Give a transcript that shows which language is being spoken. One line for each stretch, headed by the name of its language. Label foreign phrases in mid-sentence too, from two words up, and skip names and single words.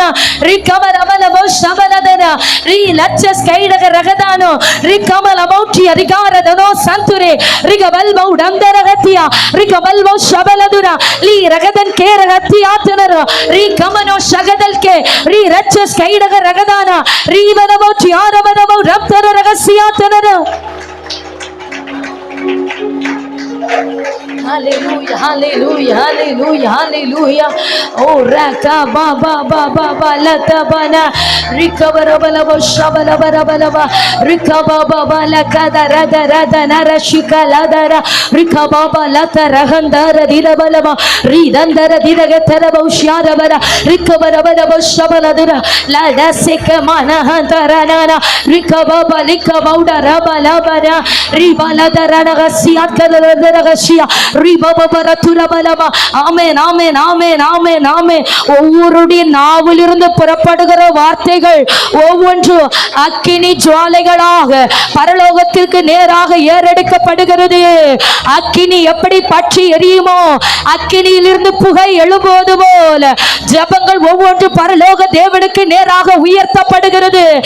Tamil: ரிகமலபலபோ ஷபலதனா ரிலச்சஸ் கைடக ரகதானோ ரிகமலபௌட்டி அதிகாரதனோ சந்துரே ரிகபல்பௌ டந்தரகத்தியா ரிகபல்பௌ ஷபலதுனா லி ரகதன் கே ரகத்தியாத்தனரா ரிகமனோ ஷகதல்கே ரி ரச்சஸ் கைடக ரகதானா ரிவலபௌட்டி ஆரவலபௌ ரப்தர ரகசியாத்தனரா. Hallelujah, hallelujah, hallelujah, hallelujah. Oh, raka ba ba ba ba ba la ta ba na recover bala ba shabala bara bala ba recover ba ba la ka da ra da ra da na ra shika la da ra recover ba la ta rahandara dira bala ba ri dandara dira ga tara ba ushara bara recover bala ba shabala dira la da se ka mana handara na na recover ba lika bauda ra bala bara ri bala da ra na ga siat ka da ra ga shia. ஆமென், ஆமென், ஆமென், ஆமென், ஆமென். ஒவ்வொருடைய நாவிலிருந்து புறப்படுகிற வார்த்தைகள் ஒவ்வொன்றும் அக்கினி ஜுவாலைகளாக பரலோகத்திற்கு நேராக ஏறெடுக்கப்படுகிறது. அக்கினி எப்படி பற்றி எரியுமோ அக்கினியிலிருந்து புகை எழும்போது போல ஜெபங்கள் ஒவ்வொன்று பரலோக தேவனுக்கு நேராக உயர்த்தப்படுகிறது.